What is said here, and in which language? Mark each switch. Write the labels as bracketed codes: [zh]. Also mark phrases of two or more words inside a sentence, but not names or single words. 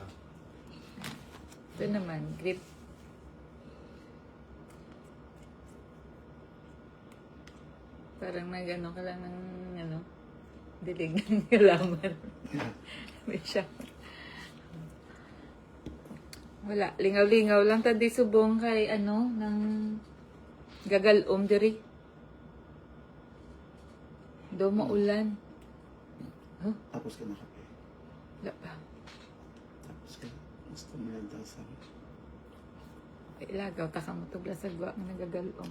[tl] Ito naman, grip. Parang nag-ano ka lang ng dilig ng halaman. May siya. Wala, [hil] lingaw-lingaw lang tadi subong kay ng gagalom diri. Do maulan. Huh? [tl] Tapos ka na kape. Wala pa. Tapos ka na. Gusto mo lang sa [hil] Ilagaw ta ka mo tubla sa gwa nga nagagalom.